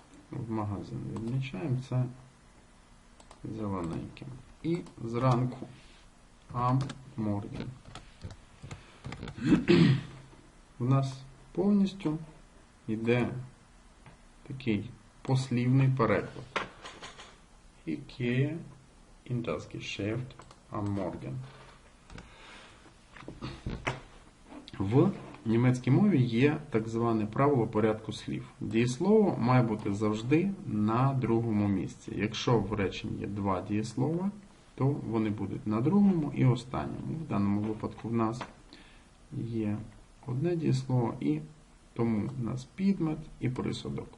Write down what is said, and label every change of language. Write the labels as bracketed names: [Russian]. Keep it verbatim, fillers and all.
[Ukrainian] В магазин відмічаємо це зелененьким. І зранку [German] am Morgen. [Ukrainian] У нас повністю йде такий послівний переклад. [German] Ich gehe in das Geschäft am Morgen. [Ukrainian] В німецькій мові є так зване правило порядку слів. Дієслово має бути завжди на другому місці. Якщо в реченні є два дієслова, то вони будуть на другому і останньому. В даному випадку в нас є одне дієслово, і тому в нас підмет і присудок.